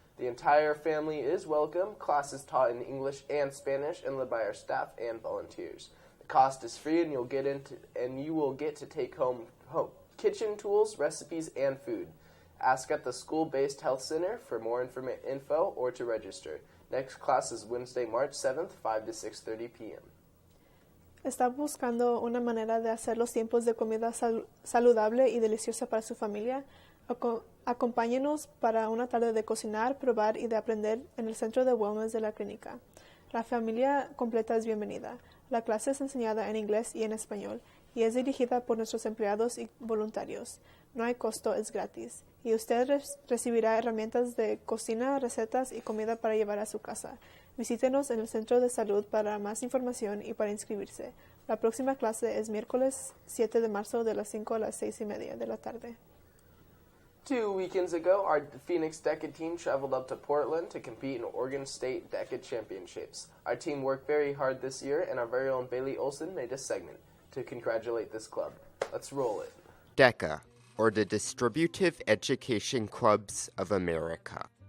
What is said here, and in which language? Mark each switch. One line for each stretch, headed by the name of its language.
English: The entire family is welcome. Classes taught in English and Spanish and led by our staff and volunteers. The cost is free, and you will get to take home kitchen tools, recipes, and food. Ask at the school-based health center for more info or to register. Next class is Wednesday, March 7th, 5 to 6:30 p.m.
Spanish: ¿Está buscando una manera de hacer los tiempos de comida saludable y deliciosa para su familia? Acompáñenos para una tarde de cocinar, probar y de aprender en el Centro de Wellness de la Clínica. La familia completa es bienvenida. La clase es enseñada en inglés y en español y es dirigida por nuestros empleados y voluntarios. No hay costo, es gratis. Y usted recibirá herramientas de cocina, recetas y comida para llevar a su casa. Visítenos en el Centro de Salud para más información y para inscribirse. La próxima clase es miércoles 7 de marzo de las 5 a las 6:30 de la tarde.
English: 2 weekends ago, our Phoenix DECA team traveled up to Portland to compete in Oregon State DECA Championships. Our team worked very hard this year, and our very own Bailey Olson made a segment to congratulate this club. Let's roll it. DECA, or the Distributive Education Clubs of America.